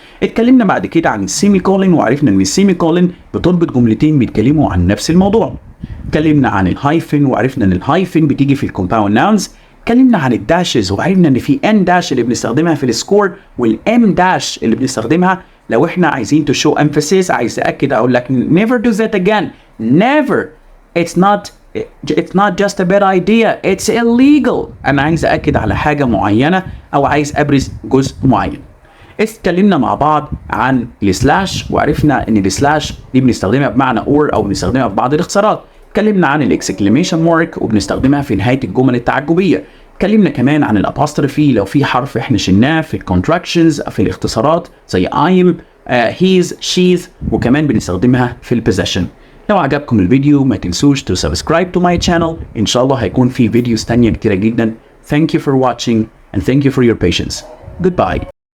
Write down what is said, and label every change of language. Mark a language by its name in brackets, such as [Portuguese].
[Arabic] اتكلمنا بعد كده عن السيمي كولن، وعرفنا ان السيمي كولن بتربط جملتين بيتكلموا عن نفس الموضوع. اتكلمنا عن الهايفن، وعرفنا ان الهايفن بتيجي في الكومباوند ناونز. اتكلمنا عن الداشز، وعرفنا ان في ان داش اللي بنستخدمها في السكور، والام داش اللي بنستخدمها لو احنا عايزين [English] to show emphasis. [Arabic] عايز اكد اقول لك [English] never do that again. never. it's not just a bad idea, it's illegal. [Arabic] انا عايز اكد على حاجة معينة او عايز ابرز جزء معين. اتكلمنا مع بعض عن السلاش، وعرفنا ان السلاش دي بنستخدمها بمعنى اور او بنستخدمها في بعض الاختصارات. اتكلمنا عن الاكسكليميشن مارك وبنستخدمها في نهاية الجمل التعجبية. اتكلمنا كمان عن الابوستروفي لو في حرف احنا شلناه في الكونتراكشنز في الاختصارات زي I'm, he's, she's، وكمان بنستخدمها في البوزيشن. لو عجبكم الفيديو ما تنسوش [English] to subscribe to my channel. [Arabic] ان شاء الله هيكون في فيديوز تانية كتيرة جدا. [English] Thank you for watching and thank you for your patience. Goodbye.